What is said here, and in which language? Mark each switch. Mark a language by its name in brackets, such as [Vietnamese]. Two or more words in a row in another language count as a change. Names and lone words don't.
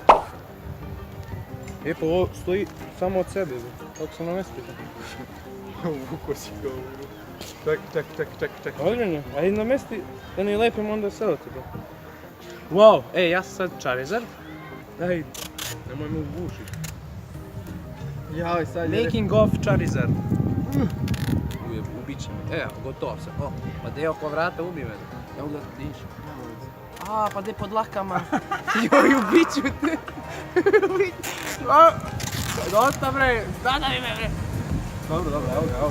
[Serbian] E pa ovo stoji samo od sebe, kako sam namestio. Vuko si ga u... Ček. Ozbiljno, ajde namesti da ne lepim onda sve od tebe. Wow, ja sam sad Charizard. Ajde, nemoj me ugušiti. Jaj, sad je... [English] Making of Charizard. [Serbian] Ubit će me. Evo, gotovo sam. O, pa gdje oko vrata ubi me. Ne mogu da ti diš. A, pa gdje pod lakama. Joj, ubit ću te. Dosta bre, zadavi me bre. Dobro, evo ga.